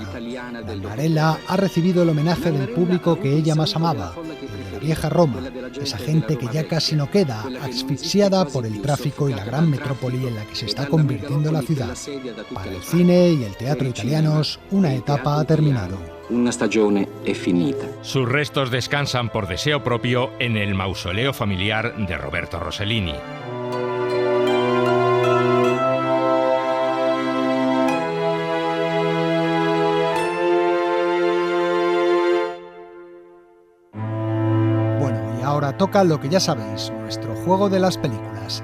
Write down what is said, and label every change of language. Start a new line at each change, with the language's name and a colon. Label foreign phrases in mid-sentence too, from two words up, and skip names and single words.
Spanish: Dalmarella ha recibido el homenaje del público que ella más amaba, el de la vieja Roma, esa gente que ya casi no queda, asfixiada por el tráfico y la gran metrópoli en la que se está convirtiendo la ciudad. Para el cine y el teatro italianos, una etapa ha terminado.
Italian: Una stagione è finita.
Spanish: Sus restos descansan por deseo propio en el mausoleo familiar de Roberto Rossellini. Bueno, y ahora toca lo que ya sabéis, nuestro juego de las películas.